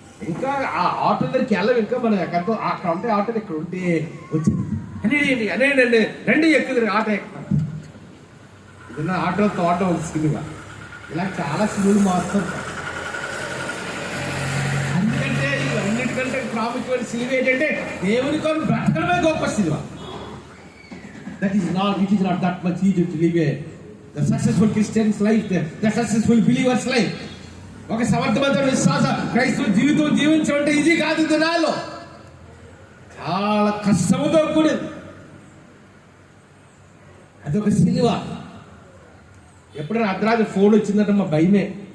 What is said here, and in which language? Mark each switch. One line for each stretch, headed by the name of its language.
Telugu: ఇంకా ఆ ఆటో దగ్గరికి వెళ్ళం, ఇంకా మనం ఎక్కడితో అక్కడ ఉంటే ఆటోలు ఇక్కడ ఉంటే వచ్చింది అనేయండి రండి ఎక్కువ ఆటో ఎక్కుతాం. ఇదన్నా ఆటోతో ఆటో ఒక సిలువ. ఇలా చాలా సిలువలు మారుతుంటాం. చెప్పిన సిలువ ఏంటంటే దేవుని కొరకు బ్రతకడమే గొప్ప సిలువ.
English: That is not, it is not that much easy to live the successful Christian's life, the successful believer's life.
Telugu: ఒక సమర్థవంతమైన విశ్వాస క్రైస్తవ జీవితం జీవించడం అంటే ఇది కాదు. దినాల్లో చాలా కష్టముతో కూడింది. అదొక సిలువ. ఎప్పుడైనా అర్ధరాత్రి ఫోన్ వచ్చిందంటే మా భయమే.